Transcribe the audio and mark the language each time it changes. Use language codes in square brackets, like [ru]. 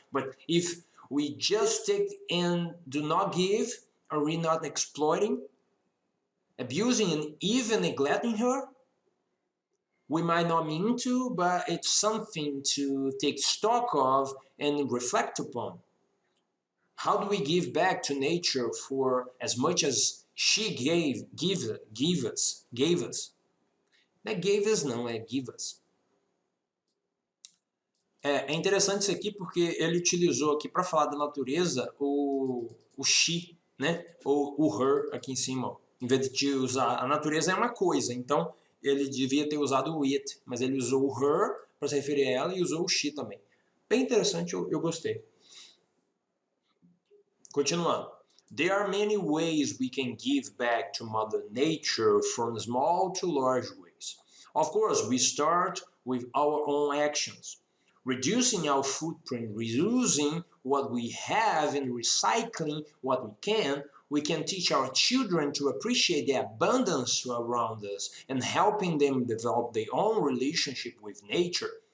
[en] But if we just take and do not give, are we not exploiting, abusing, and even neglecting her? We might not mean to, but it's something to take stock of and reflect upon. How do we give back to nature for as much as she gave us? [pt] Não é [en] gave us [pt] não, é [en] give us. [pt] É interessante isso aqui porque ele utilizou aqui para falar da natureza o she, né? Ou o her aqui em cima. Ó. Em vez de usar a natureza é uma coisa, então ele devia ter usado o it, mas ele usou o her para se referir a ela e usou o she também. Bem interessante, eu gostei. Continuando. [en] There are many ways we can give back to Mother Nature, from small to large ways. Of course, we start with our own actions. Reducing our footprint, reusing what we have and recycling what we can teach our children to appreciate the abundance around us and helping them develop their own relationship with nature.